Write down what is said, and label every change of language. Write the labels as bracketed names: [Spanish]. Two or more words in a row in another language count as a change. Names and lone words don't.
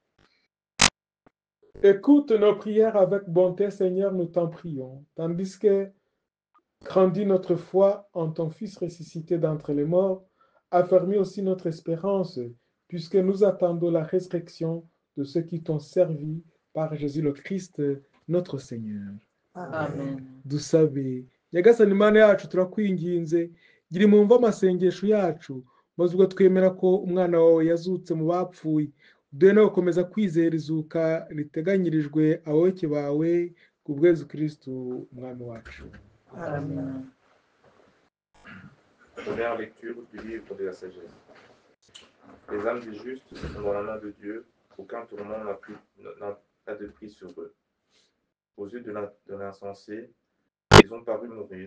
[French] Écoute nos prières avec bonté, Seigneur, nous t'en prions, tandis que grandis notre foi en ton Fils ressuscité d'entre les morts, affermis aussi notre espérance, puisque nous attendons la résurrection de ceux qui t'ont servi par Jésus le Christ, notre Seigneur. Amen. [Kinyarwanda] Dusabe nyagasani Imana yacu turakwinginze gira imumva amasengesho yacu maze ubwo twemera ko umwana wawe yazutse mu bapfuye uduhe no gukomeza kwizera izuka riteganyirijwe abayoboke bawe ku bw'Yezu Kristo umwami wacu. Amen. [French] Première lecture du livre de la sagesse. Les âmes des justes sont dans la main de Dieu, aucun tourment n'a de prise sur eux. Aux yeux de l'insensé, ils ont paru mourir.